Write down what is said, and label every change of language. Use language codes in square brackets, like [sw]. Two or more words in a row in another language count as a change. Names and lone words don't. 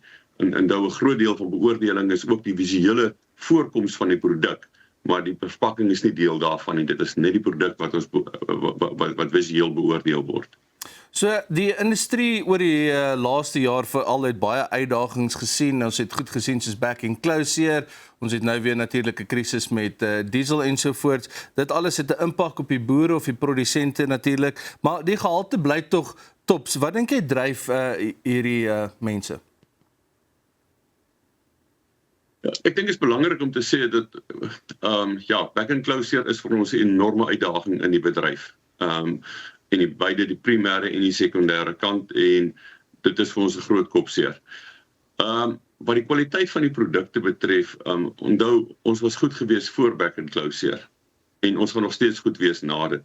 [af] En nou 'n groot deel van beoordeling is ook die visuele voorkoms van die produk, maar die verpakking is nie deel daarvan nie. Dit is net die produk wat visueel beoordeel word. So die industrie oor die laaste jaar veral het baie uitdagings gesien. Ons het goed gesien soos [en] back and closure. [af] Ons het nou weer natuurlik 'n krisis met diesel ensovoorts. Dit alles het 'n impak op die boere of die produsente natuurlik, maar die gehalte bly tog tops. Wat dink jy dryf hierdie mense? Ja, ek dink dit is belangrik om te sê dat [en] back and closure [af] is vir ons 'n enorme uitdaging in die bedryf. En beide die primêre en die sekondêre kant, en dit is vir ons 'n groot kopseer. Wat die kwaliteit van die produkte betref, onthou, ons was goed gewees voor [en] Back and Close [af] en ons gaan nog steeds goed wees na dit.